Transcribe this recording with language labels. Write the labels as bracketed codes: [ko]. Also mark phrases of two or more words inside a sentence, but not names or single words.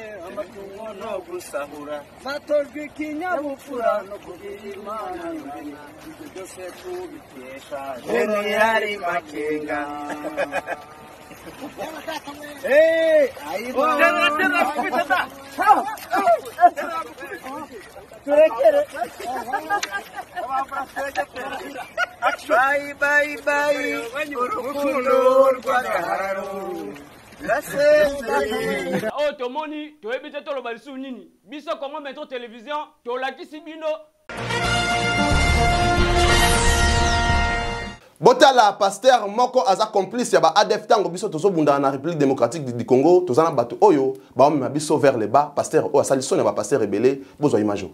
[rw] amatungo no gusahura batojwe ikinyabupfura no kugira imana byose tubikesha generali Makenga bye urukundo rw'agahararo [ln] oh tomoni toyebite toloba lisu nini biso Congo Metro Télévision tolakisi bino Botala pasteur moko aza complice ya ba ADF tango biso tozo bunda na République démocratique du Congo tozana bato oyo ba mema biso [fr] vers le bas [ln] pasteur o asali sone ba [fr] pasteur rebelle [ln] bozo imajo